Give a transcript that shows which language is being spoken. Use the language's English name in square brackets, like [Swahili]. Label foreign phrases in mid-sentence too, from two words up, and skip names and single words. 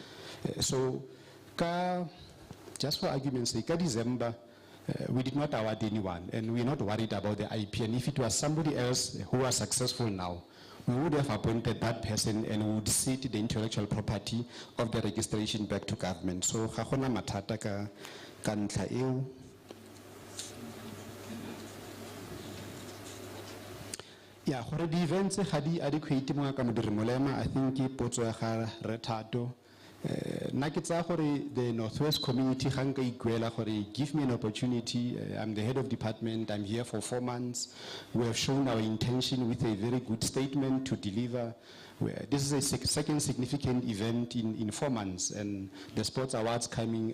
[English] Just for argument's sake, December, we did not award anyone, and we're not worried about the IP. And if it was somebody else who was successful now, we would have appointed that person and would cede the intellectual property of the registration back to government. So, [Tswana] Khakona matata ka ntlha eo. Yeah, gore [English] the events [Tswana] ga di adequate mo ka modiri molema, [English] I think [Tswana] ke potso ya ga Retato. [English] The Northwest community, give me an opportunity. I'm the head of department. I'm here for 4 months. We have shown our intention with a very good statement to deliver. This is a second significant event in 4 months, and the sports awards coming.